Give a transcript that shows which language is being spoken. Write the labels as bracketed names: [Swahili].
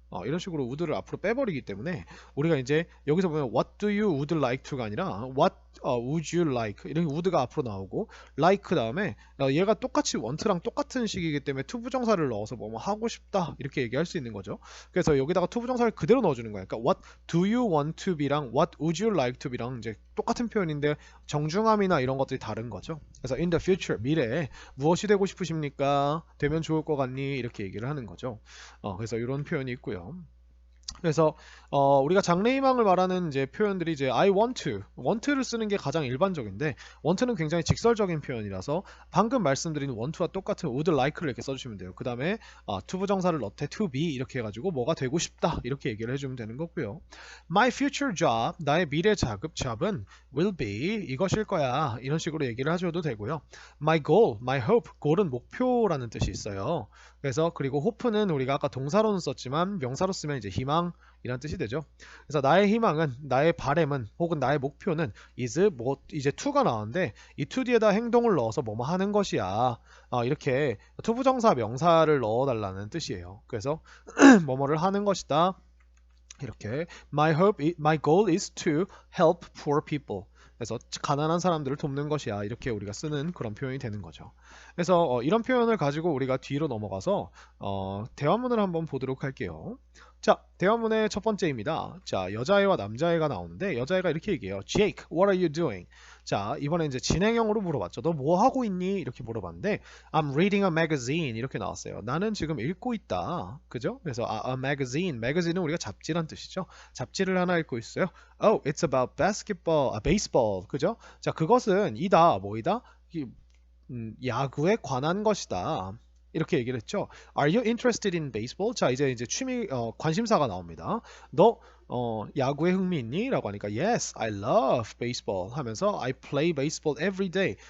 [Korean] 이런 식으로 would를 앞으로 빼버리기 때문에 우리가 이제 여기서 보면 what do you would like to 가 아니라 what would you like 이런 would가 앞으로 나오고 like 다음에 얘가 똑같이 want랑 똑같은 식이기 때문에 to 부정사를 넣어서 뭐 하고 싶다 이렇게 얘기할 수 있는 거죠. 그래서 여기다가 to 부정사를 그대로 넣어주는 거예요. 그러니까 what do you want to be 랑 what would you like to be 랑 이제 똑같은 표현인데 정중함이나 이런 것들이 다른 거죠. 그래서 in the future 미래에 무엇이 되고 싶으십니까? 되면 좋을 것 같니? 이렇게 얘기를 하는 거죠. 그래서 이런 표현이 있고요. 그래서 우리가 장래희망을 말하는 이제 표현들이 이제 I want를 쓰는 게 가장 일반적인데 want는 굉장히 직설적인 표현이라서 방금 말씀드린 want와 똑같은 would like를 이렇게 써주시면 돼요. 그 다음에 to 부정사를 넣되 to be 이렇게 해가지고 뭐가 되고 싶다 이렇게 얘기를 해주면 되는 거고요. [English] My future job [Korean] 나의 미래 잡은 will be 이것일 거야 이런 식으로 얘기를 하셔도 되고요. [English] My goal, my hope [Korean] goal은 목표라는 뜻이 있어요. 그래서 그리고 hope는 우리가 아까 동사로는 썼지만 명사로 쓰면 이제 희망이란 뜻이 되죠. 그래서 나의 희망은 나의 바램은 혹은 나의 목표는 is 뭐 이제 to가 나왔는데 이 to 뒤에다 행동을 넣어서 뭐뭐 하는 것이야. 이렇게 to 부정사 명사를 넣어달라는 뜻이에요. 그래서 뭐뭐를 하는 것이다. [English] 이렇게 my goal is to help poor people. [Korean] 그래서 가난한 사람들을 돕는 것이야. 이렇게 우리가 쓰는 그런 표현이 되는 거죠. 그래서 이런 표현을 가지고 우리가 뒤로 넘어가서 대화문을 한번 보도록 할게요. 자, 대화문의 첫 번째입니다. 자, 여자애와 남자애가 나오는데 여자애가 이렇게 얘기해요. [English] Jake, what are you doing? [Korean] 자, 이번에 이제 진행형으로 물어봤죠. 너 뭐 하고 있니? 이렇게 물어봤는데 [English] I'm reading a magazine [Korean] 이렇게 나왔어요. 나는 지금 읽고 있다. 그죠? 그래서 a magazine은 우리가 잡지란 뜻이죠. 잡지를 하나 읽고 있어요. [English] Oh, it's about baseball. [Korean] 그죠? 자, 그것은 뭐이다? 야구에 관한 것이다. 이렇게 얘기를 했죠. [English] Are you interested in baseball? [Korean] 자, 이제 관심사가 나옵니다. 너 야구에 흥미 있니? 라고 하니까 [English] Yes, I love baseball [Korean] 하면서 [English] I play baseball every day.